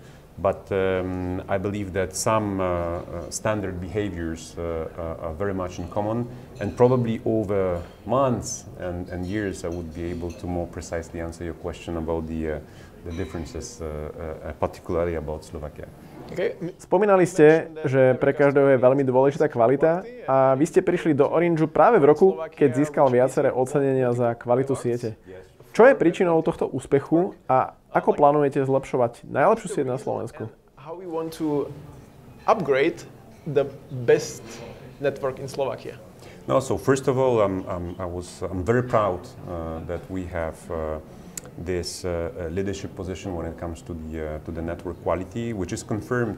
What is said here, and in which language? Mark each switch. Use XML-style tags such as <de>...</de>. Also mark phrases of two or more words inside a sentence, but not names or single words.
<en>But I believe that some standard behaviors are very much in common, and probably over months and years I would be able to more precisely answer your question about the differences, particularly about Slovakia. Okay.</en> <sk>Spomínali ste, že pre každého je veľmi dôležitá kvalita a vy ste prišli do Orangeu práve v roku, keď získal viaceré ocenenia za kvalitu siete. Čo je príčinou tohto úspechu a ako plánujete zlepšovať najlepšiu sieť na Slovensku?</sk> <en>How we want to upgrade the best network in Slovakia? No, so first of all, I'm very proud that we have this leadership position when it comes to the network quality, which is confirmed.</en>